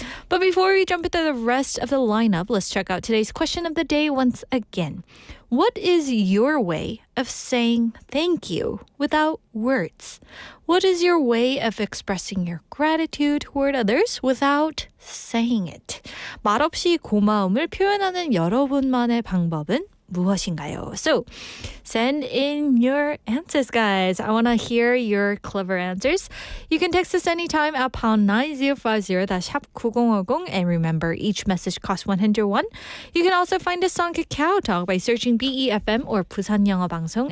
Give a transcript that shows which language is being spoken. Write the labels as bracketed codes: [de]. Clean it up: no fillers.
[en] But before we jump into the rest of the lineup, let's check out today's question of the day once again. What is your way of saying thank you without words? What is your way of expressing your gratitude toward others without saying it? [ko] 말없이 고마움을 표현하는 여러분만의 방법은 무엇인가요? [en] So, send in your answers, guys. I want to hear your clever answers. You can text us anytime at pound 9050, that's 샵 9050, and remember, each message costs 101. You can also find us on Kakao Talk by searching BEFM or Busan 영어 방송.